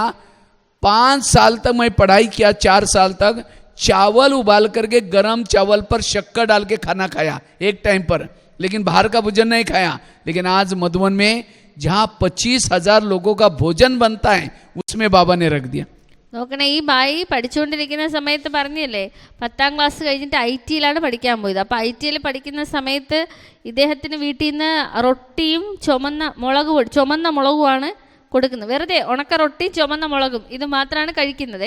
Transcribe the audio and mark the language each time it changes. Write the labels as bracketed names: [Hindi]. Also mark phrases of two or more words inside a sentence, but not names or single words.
[Hindi] 5 साल तक मैं पढ़ाई किया. 4 साल तक चावल उबाल करके गरम चावल पर शक्कर डाल के खाना खाया एक टाइम पर, लेकिन बाहर का भोजन नहीं खाया. लेकिन आज मधुबन में जहाँ 25,000 लोगों का भोजन बनता है उसमें बाबा ने रख दिया. [Malayalam] നോക്കണേ, ഈ ബായി പഠിച്ചുകൊണ്ടിരിക്കുന്ന സമയത്ത് പറഞ്ഞില്ലേ 10ാം ക്ലാസ് കഴിഞ്ഞിട്ട് IT-യിലാണ് പഠിക്കാൻ പോയത്. അപ്പോൾ IT-യിൽ പഠിക്കുന്ന സമയത്ത് ഇദ്ദേഹത്തിന് വീട്ടിൽ നിന്ന് റൊട്ടിയും ചുമന്ന മുളകുമാണ് കൊടുക്കുന്നത്. വെറുതെ ഉണക്ക റൊട്ടിയും ചുമന്ന മുളകും ഇത് മാത്രമാണ് കഴിക്കുന്നത്.